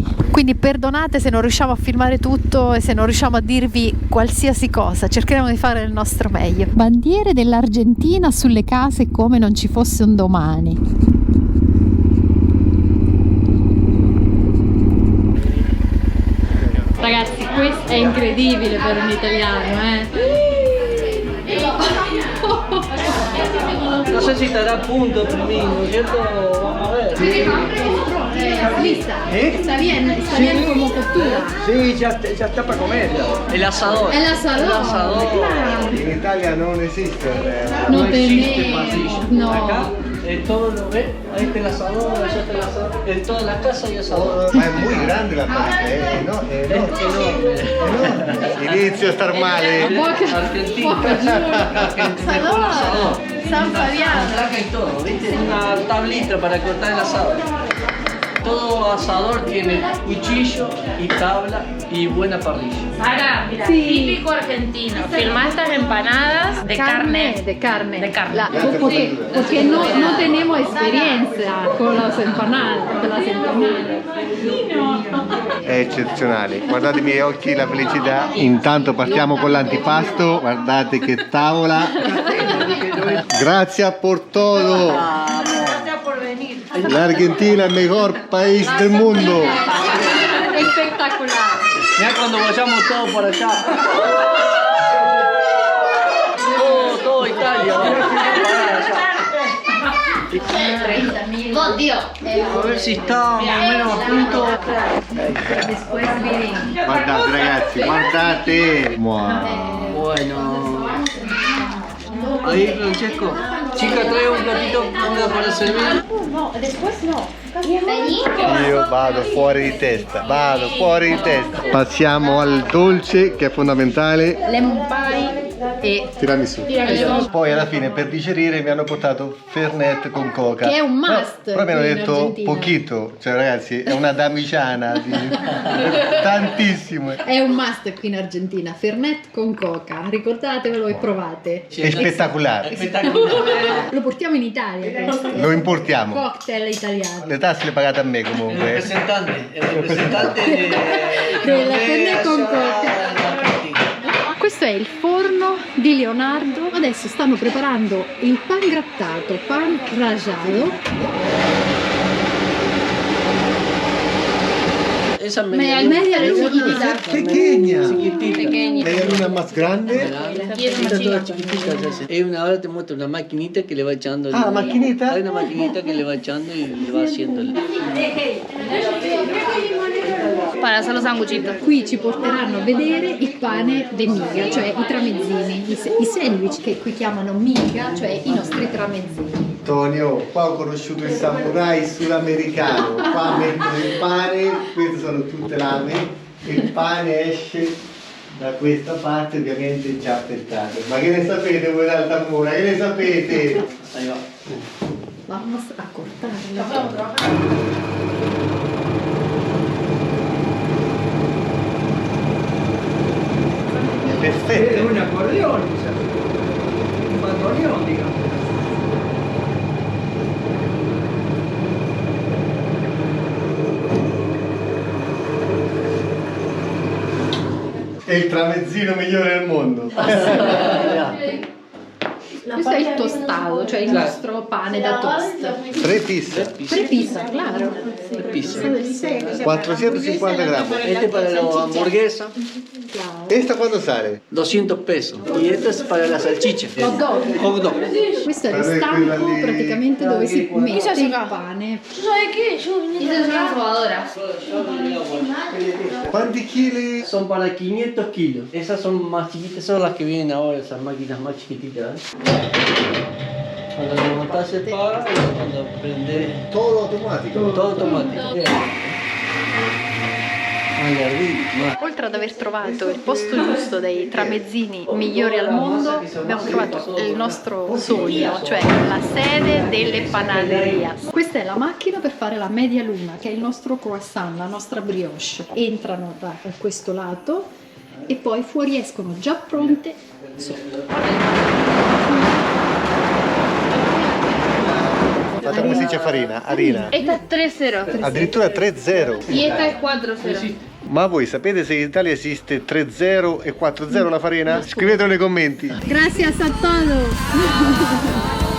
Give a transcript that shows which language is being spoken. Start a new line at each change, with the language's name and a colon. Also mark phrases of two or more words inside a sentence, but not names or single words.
Italian: Quindi perdonate se non riusciamo a filmare tutto e se non riusciamo a dirvi qualsiasi cosa, cercheremo di fare il nostro meglio. Bandiere dell'Argentina sulle case come non ci fosse un domani. Ragazzi, questo è incredibile per un italiano,
Spanish: No sé si estará a punto primero, ¿cierto? Vamos a ver. Lista. Está bien como cottura. Sí, ya está para comer. El asador. El asador. Claro.
Italian: In Italia non esiste.
Spanish: No existe tenemos, pasillo. no. Acá todo lo ve, ahí está el asador, allá está el asador. En todas las casas hay asador.
Italian: Ma è molto grande la parte, no?
Spanish: Es enorme.
Italian: Inizio a star male.
Spanish: Argentina. Mejor asador. San Fabiano. Placa y todo, ¿viste? Una tablita para cortar el asado. Todo asador tiene cuchillo y tabla y buena parrilla. Ahora, mira, típico argentino. Filmar estas empanadas de carne. De carne. De carne. Porque no tenemos experiencia con las empanadas.
Italian: È eccezionale. Guardate i miei occhi, la felicità. Intanto partiamo con l'antipasto. Guardate che tavola. Grazie
Spanish: por todo. La Argentina es el mejor país del mundo. Espectacular. Mirá cuando vayamos todos por allá. Todo Italia.
Italian: Oddio.
Spanish: A ver si está más o menos a punto.
Italian: Guardate ragazzi, guardate. Wow.
Spanish: Bueno. Ahí, Francesco. Chica, trae un platito para servir. No, después no.
Italian: Io vado fuori di testa, Passiamo al dolce che è fondamentale. Lemon pie e Tiramisù. Poi alla fine per digerire mi hanno portato Fernet con coca. Che è un must Però mi hanno qui in detto Argentina. pochito, cioè ragazzi è una damiciana di tantissimo. È un must qui in Argentina, Fernet con coca, ricordatevelo e provate. È spettacolare. Lo portiamo in Italia questo. Lo importiamo. Cocktail italiano. Le tasse le pagate a me
Spanish: El
Italian: comunque.
Spanish: representante
Italian: Della Fernet con
Spanish: allá
Italian: coca.
Spanish: en Argentina.
Italian: Questo è il forno di Leonardo. Adesso stanno preparando il pan grattato,
Spanish: pan rallado. esa Media media es chiquitita. Pequeña. chiquitita. Media luna más grande. Estas todas chiquititas se hacen. Ahora te muestro una maquinita que le va echando. Ah, maquinita. Hay una maquinita que le va echando y le va haciendo el... Para hacer los sanguchitos.
Italian: Qui ci porteranno a vedere il
Spanish: pane de miga,
Italian: cioè i tramezzini, i sandwich che qui chiamano miga, cioè i nostri tramezzini. Antonio, qua ho conosciuto il samurai sudamericano. Qua mettono il pane, queste sono tutte lame, il pane esce da questa parte, ovviamente già affettato. Ma che ne sapete voi d'Altamura? Che ne sapete?
Spanish: Ahí va. Vamos a cortarlo. Es
Italian: Perfetto.
Spanish: un acordeón, un bandoneón, digamos.
Italian: È il tramezzino migliore del mondo. Questo è il tostato, cioè il nostro pane da toast. 3 pizze.
Spanish: Prepisa, claro.
Italian: Pizza. 450 grammi.
Spanish: Este para la hamburguesa,
Italian: Questa quanto sale? 200 pesos.
Spanish: Y este es para la salchicha.
English: Hot dog. Hot dog.
Italian: Questo è lo Vabbè, quella stampo lì. praticamente dove si mette il pane.
Spanish: Esta es una probadora.
Italian: Quanti chili?
Spanish: Son para 500 kilos. Esas son más chiquitas, son las que vienen ahora, esas máquinas más chiquititas. ¿Eh? Cuando lo montás se para y cuando prende Todo automatico. todo automático.
Italian: Oltre ad aver trovato il posto giusto dei tramezzini migliori al mondo, abbiamo trovato il nostro sogno, cioè la sede delle panaderías. Questa è la macchina per fare la
Spanish: media luna,
Italian: che è il nostro croissant, la nostra brioche. Entrano da questo lato e poi fuoriescono già pronte sotto. Fate come si dice farina?
Spanish: Harina. Esta es 3-0
Italian: Addirittura 3-0.
Spanish: y esta es 4-0.
Italian: Ma voi sapete se in Italia esiste 3-0 e 4-0 la farina? Scrivetelo nei commenti.
Spanish: Gracias a todos!